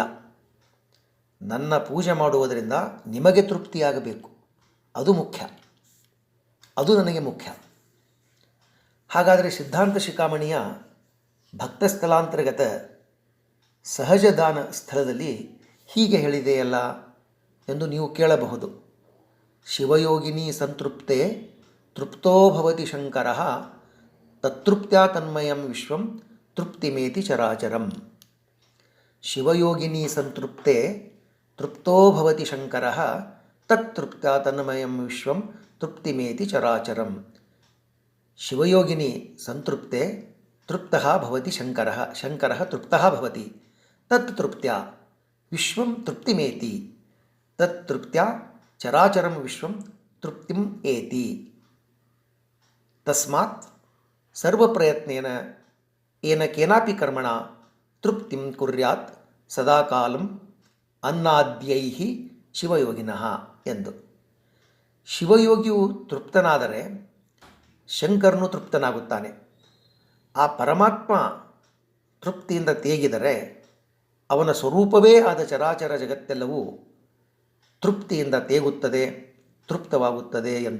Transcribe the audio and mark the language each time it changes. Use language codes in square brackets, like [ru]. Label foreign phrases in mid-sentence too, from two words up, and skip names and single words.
[kn] ನನ್ನ ಪೂಜೆ ಮಾಡುವುದರಿಂದ ನಿಮಗೆ ತೃಪ್ತಿಯಾಗಬೇಕು, ಅದು ಮುಖ್ಯ, ಅದು ನನಗೆ ಮುಖ್ಯ. ಹಾಗಾದರೆ ಸಿದ್ಧಾಂತ ಶಿಖಾಮಣಿಯ ಭಕ್ತಸ್ಥಳಾಂತರ್ಗತ ಸಹಜದಾನ ಸ್ಥಳದಲ್ಲಿ ಹೀಗೆ ಹೇಳಿದೆಯಲ್ಲ ಎಂದು ನೀವು ಕೇಳಬಹುದು. [sa] ಶಿವಯೋಗಿನಿ ಸಂತೃಪ್ತೆ ತೃಪ್ತೋ ಭವತಿ ಶಂಕರ ತತ್ತೃಪ್ತ್ಯಾ ತನ್ಮಯಂ ವಿಶ್ವಂ ತೃಪ್ತಿಮೇತಿ ಚರಾಚರಂ. ಶಿವಯೋಗಿನಿ ಸಂತೃಪ್ತೆ ತೃಪ್ತೋ ಭವತಿ ಶಂಕರ ತತ್ತೃಪ್ತ್ಯಾ ತನ್ಮಯಂ ವಿಶ್ವಂ ತೃಪ್ತಿಮೇತಿ ಚರಾಚರಂ. ಶಿವಯೋಗಿನಿ ಸಂತೃಪ್ತೆ ತೃಪ್ತಃ ಭವತಿ ಶಂಕರಃ, ಶಂಕರಃ ತೃಪ್ತಃ ಭವತಿ, ತತ್ ತೃಪ್ತ್ಯಾ ವಿಶ್ವಂ ತೃಪ್ತಿಮೇತಿ, ತತ್ ತೃಪ್ತ್ಯಾ ಚರಾಚರಂ ವಿಶ್ವಂ ತೃಪ್ತಿಂ ಏತಿ. ತಸ್ಮಾತ್ ಸರ್ವಪ್ರಯತ್ನೇನ ಏನ ಕೇನಾಪಿ ಕರ್ಮಣ ತೃಪ್ತಿಂ ಕುರ್ಯಾತ್ ಸದಾಕಾಲಂ ಅನ್ನಾದ್ಯೈಃ ಶಿವಯೋಗಿನಃ ಎಂದು. [kn] ಶಿವಯೋಗಿಯು ತೃಪ್ತನಾದರೆ ಶಂಕರನು ತೃಪ್ತನಾಗುತ್ತಾನೆ. ಆ ಪರಮಾತ್ಮ ತೃಪ್ತಿಯಿಂದ ತೇಗಿದರೆ ಅವನ ಸ್ವರೂಪವೇ ಆದ ಚರಾಚರ ಜಗತ್ತೆಲ್ಲವೂ ತೃಪ್ತಿಯಿಂದ ತೇಗುತ್ತದೆ, ತೃಪ್ತವಾಗುತ್ತದೆ ಎಂದು.